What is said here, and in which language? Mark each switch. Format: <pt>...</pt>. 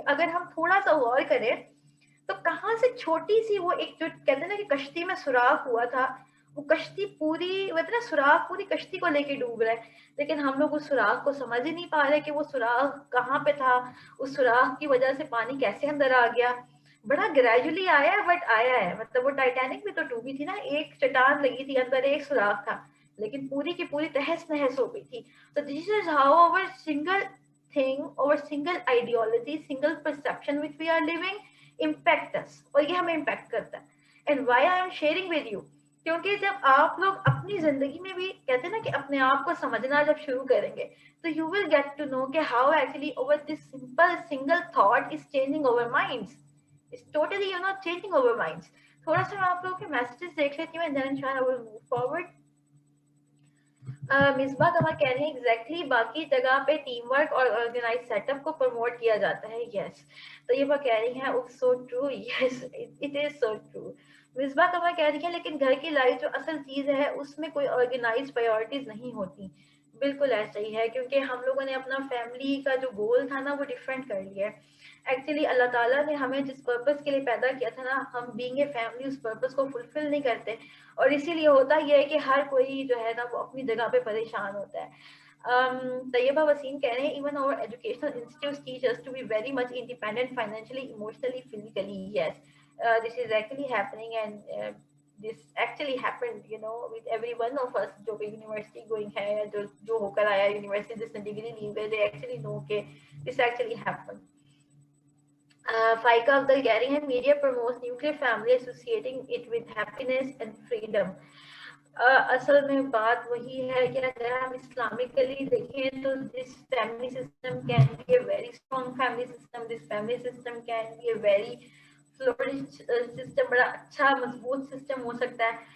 <ur>اگر ہم تھوڑا سا غور کریں تو کہاں سے چھوٹی سی وہ ایک جو کہتے ہیں نا کہ کشتی میں سوراخ ہوا تھا, وہ کشتی پوری نا سوراخ پوری کشتی کو لے کے ڈوب رہا ہے, لیکن ہم لوگ اس سوراخ کو سمجھ ہی نہیں پا رہے کہ وہ سوراخ کہاں پہ تھا, اس سوراخ کی وجہ سے پانی کیسے اندر آ گیا. بڑا گریجولی آیا ہے بٹ آیا ہے. مطلب وہ ٹائٹینک بھی تو ڈوبی تھی نا, ایک چٹان لگی تھی, اندر ایک سوراخ تھا, لیکن پوری کی پوری تہس نہس ہو گئی تھی.</ur> <en>تو this is how our single thing, our single ideology, single perception which we are living impact us,</en> <ur>اور یہ ہمیں impact کرتا ہے.</ur> <en>And why I am sharing with you,</en> <ur>کیونکہ جب آپ لوگ اپنی زندگی میں بھی کہتے ہیں نا کہ اپنے آپ کو سمجھنا جب شروع کریں گے,</ur> <en>تو you will get to know کہ how actually over this simple single thought is changing our minds. It's totally changing our minds.</en> <ur>تھوڑا سا میں آپ لوگوں کے میسیجز دیکھ لیتی ہوں</ur> <en>and then inshallah I will move forward.</en> <ur>Misbah کمر کہہ رہے ہیں ایگزیکٹلی, باقی جگہ پہ ٹیم ورک اور آرگنائز سیٹ اپ کو پروموٹ کیا جاتا ہے.</ur> <en>yes,</en> <ur>تو یہ وہ کہہ رہی ہیں</ur> <en>So true. Yes it is so true.</en> <ur>Misbah کمر کہہ رہی ہیں لیکن گھر کی لائف جو اصل چیز ہے اس میں کوئی آرگنائز پرائیورٹیز نہیں ہوتی. بالکل ایسا ہی ہے, کیونکہ ہم لوگوں نے اپنا فیملی کا جو گول تھا نا وہ ڈفرینٹ کر لیا ہے. ایکچولی اللہ تعالیٰ نے ہمیں جس پرپز کے لیے پیدا کیا تھا نا, ہم</ur> <en>being a family</en> <ur>اس purpose کو فلفل نہیں کرتے, اور اسی لیے ہوتا یہ ہے کہ ہر کوئی جو ہے نا وہ اپنی جگہ پہ پریشان ہوتا ہے.</ur> <en>Tayyaba Waseem</en> <ur>کہہ رہے ہیں</ur> <en>Even اور educational institutes teach us to be very much independent financially, emotionally, physically. Yes, this is actually happening, and this actually happened with every one of us</en> <ur>جو بھی یونیورسٹی گوئنگ ہے یا جو ہو کر آیا یونیورسٹی, جس نے ڈگری لی ہوئی,</ur> <en>they actually know کہ this actually happened. Faiqa Afzal</en> <ur>کہہ رہی ہیں</ur> <en>Media promotes nuclear family associating it with happiness and freedom.</en> <ur>اصل میں بات وہی ہے کہ اگر ہم اسلامکلی دیکھیں تو</ur> <en>this family system can be a very strong family system, this family system can be a very flourish system,</en> <ur>بڑا اچھا مضبوط سسٹم ہو سکتا ہے.</ur>